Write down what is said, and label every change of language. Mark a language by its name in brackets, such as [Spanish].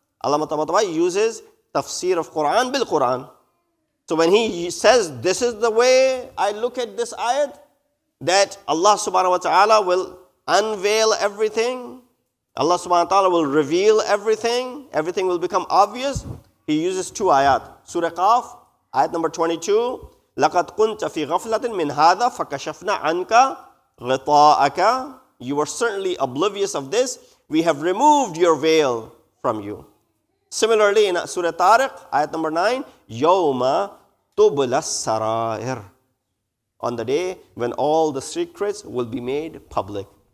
[English] Allah uses Tafsir of Quran bil Quran. So when he says, this is the way I look at this ayat, that Allah subhanahu wa ta'ala will unveil everything, Allah subhanahu wa ta'ala will reveal everything, everything will become obvious. He uses two ayat. Surah Qaf, ayat number 22, [Arabic] لَقَدْ كُنْتَ فِي غَفْلَةٍ مِّنْ هَذَا فَكَشَفْنَا عَنْكَ غِطَاءَكَ. [English] You were certainly oblivious of this. We have removed your veil from you. Similarly, in Surah Tariq, ayat number 9, [Arabic] يَوْمَ تُبْلَ السَّرَائِرِ. [English] On the day when all the secrets will be made public.